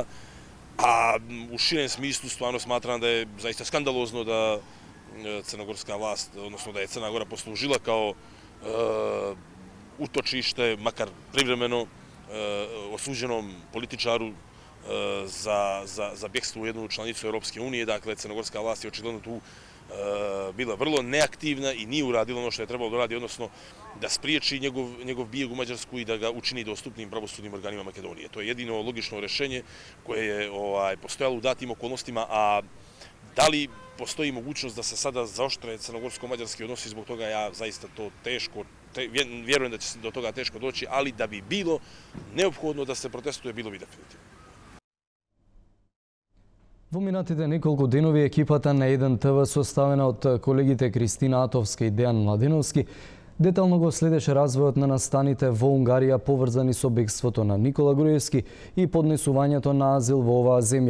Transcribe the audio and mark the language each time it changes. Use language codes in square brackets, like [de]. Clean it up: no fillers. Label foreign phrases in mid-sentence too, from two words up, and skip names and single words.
[sr] А у ширен смислу стварно сматрам да е заиста скандалозно да црногорска власт, односно да е Црна Гора послужила као уточиште, макар привремено, осуđenom политичару за бегство у едну чланицу Европske unije. Dakle, crnogorska vlast je očigledno tu bila vrlo neaktivna i nije uradila ono što je trebalo da radi, odnosno da spriječi njegov bijeg u Mađarsku i da ga učini dostupnim pravosudnim organima Makedonije. To je jedino logično rešenje koje je postojalo u datim okolnostima, a da li postoji mogućnost da se sada zaoštre crnogorsko-mađarski odnosi, zbog toga ja zaista to teško, vjerujem da će se do toga teško doći, ali da bi bilo neophodno da se protestuje, bilo bi definitivno. [mk] Во минатите неколку денови екипата на 1TV составена од колегите Кристина Атовска и Дејан Младеновски детално го следеше развојот на настаните во Унгарија поврзани со бегството на Никола Груевски и поднесувањето на азил во оваа земја.